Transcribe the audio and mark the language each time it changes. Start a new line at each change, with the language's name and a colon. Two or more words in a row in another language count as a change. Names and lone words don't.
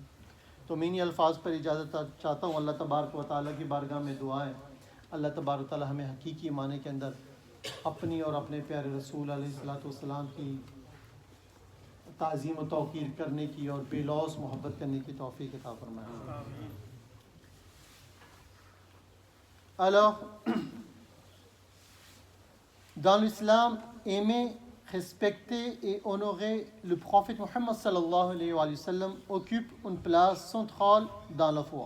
Urdu: تو میں انہی الفاظ پر اجازت چاہتا ہوں۔ اللہ تبارک و تعالیٰ کی بارگاہ میں دعا ہے، اللہ تبارک و تعالیٰ ہمیں حقیقی معنی کے اندر اپنی اور اپنے پیارے رسول
Arabic: علیہ الصلوۃ والسلام
Urdu: کی تعظیم و توقیر کرنے کی اور بے لوث محبت کرنے کی توفیق عطا فرمائے۔
French: Alors, dans l'islam, aimer, respecter et honorer le prophète Mohammed
Arabic: صلى الله عليه وسلم
French: occupe une place centrale dans la foi.